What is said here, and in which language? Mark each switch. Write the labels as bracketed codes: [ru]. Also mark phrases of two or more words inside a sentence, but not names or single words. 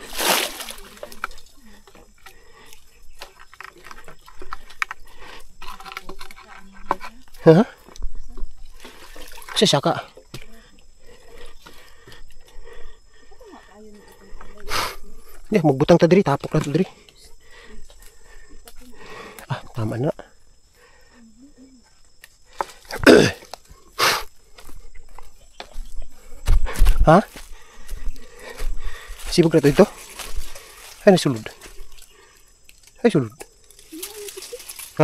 [ceb] Ha? Saka. Ya, magbutang ta diri, tapok na to diri. Ah, tama na. Ha? Sibog na to ito? Ay, nasulod. Ay, sulod. Ha?